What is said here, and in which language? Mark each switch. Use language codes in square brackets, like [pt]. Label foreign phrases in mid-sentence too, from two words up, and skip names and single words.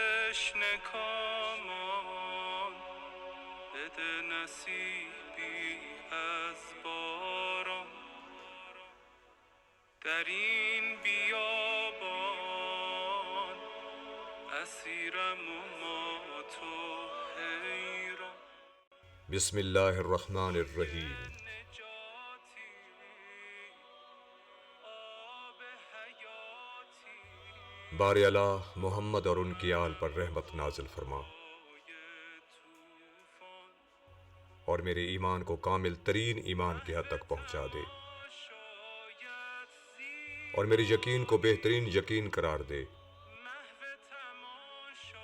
[fa] تشنه کامان، بده نصیبی از باران. در این بیابان اسیرم و مات و حیران. [ar] بسم اللہ الرحمن الرحیم. [fa] نجاتی آب حیاتی، [ur] بار الہ محمد اور ان کی آل پر رحمت نازل فرما، [fa] طوفان. [ur] اور میرے ایمان کو کامل ترین ایمان کی حد تک پہنچا دے، [fa] شاید زیر [ur] اور میری یقین کو بہترین یقین قرار دے، [fa] محو تماشا،